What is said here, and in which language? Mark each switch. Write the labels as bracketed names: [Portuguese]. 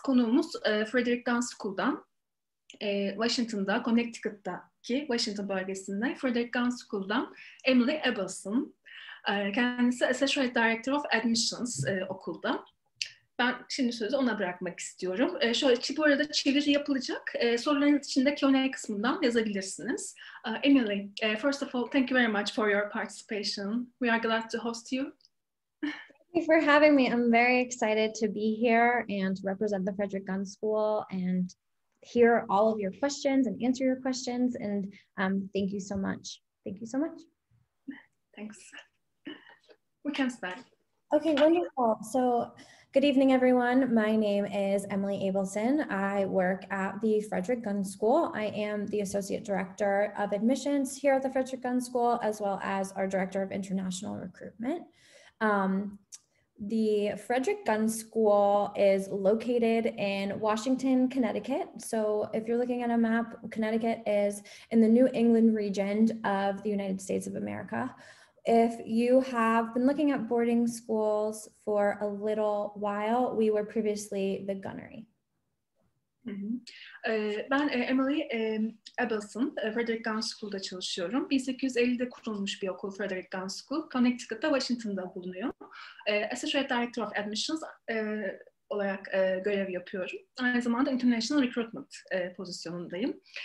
[Turkish] Konuğumuz Frederick Gunn School'dan, Washington'da, Connecticut'taki Washington bölgesinde Frederick Gunn School'dan Emily Abelson. Kendisi Associate Director of Admissions okulda. Ben şimdi sözü ona bırakmak istiyorum. Bu arada çeviri yapılacak. Sorularınız için de Q&A kısmından yazabilirsiniz. [English] Emily, first of all, thank you very much for your participation. We are glad to host you. Thank you for having me. I'm very excited to be here and represent the Frederick Gunn School and hear all of your questions and answer your questions. And thank you so much. Thank you so much. Thanks. We can start. Okay, wonderful. So good evening, everyone. My name is Emily Abelson. I work at the Frederick Gunn School. I am the Associate Director of Admissions here at the Frederick Gunn School, as well as our Director of International Recruitment. The Frederick Gunn School is located in Washington, Connecticut. So if you're looking at a map, Connecticut is in the New England region of the United States of America. If you have been looking at boarding schools for a little while, we were previously the Gunnery. [Turkish] Ben Emily Abelson, Frederick Gunn School'da çalışıyorum. 1850'de kurulmuş bir okul Frederick Gunn School. Connecticut'ta, Washington'da bulunuyor. Associate Director of Admissions olarak görev yapıyorum. Aynı zamanda International Recruitment pozisyonundayım.